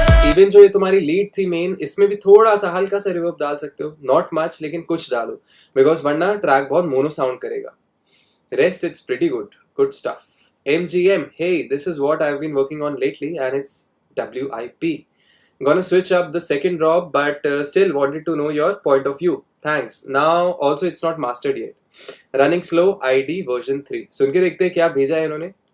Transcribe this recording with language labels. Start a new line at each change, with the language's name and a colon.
Hindi: Even जो ये तुम्हारी लीड थी मेन, इसमें भी थोड़ा सा हल्का सा रिवर्ब डाल सकते हो,
English: not much
Hindi: लेकिन कुछ डालो, बिकॉज वरना ट्रैक बहुत मोनो साउंड करेगा।
English: Rest it's pretty good stuff. MGM, hey, this is what I've been working on lately and it's WIP. Gonna switch up the second drop, but still wanted to know your point of view. Thanks. Now also it's not mastered yet. Running slow, ID version 3.
Hindi: सुन के देखते हैं क्या भेजा है इन्होंने।